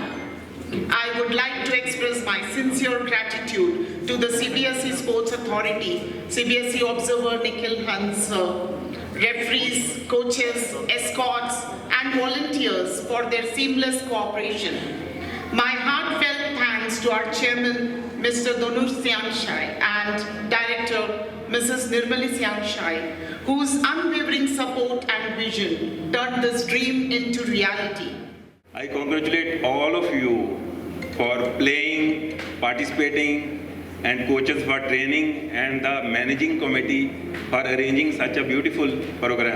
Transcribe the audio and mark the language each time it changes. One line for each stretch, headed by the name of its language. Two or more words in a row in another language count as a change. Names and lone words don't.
English: I would like to express my sincere gratitude to the Cbse Sports Authority, Cbse Observer Nikhil Hans, referees, coaches, escorts, and volunteers for their seamless cooperation. My heartfelt thanks to our chairman, Mr. Donur Siangshai, and director, Mrs. Nirmali Siangshai, whose unwavering support and vision turned this dream into reality. I congratulate all of you for playing, participating, and coaches for training, and the managing committee for arranging such a beautiful program.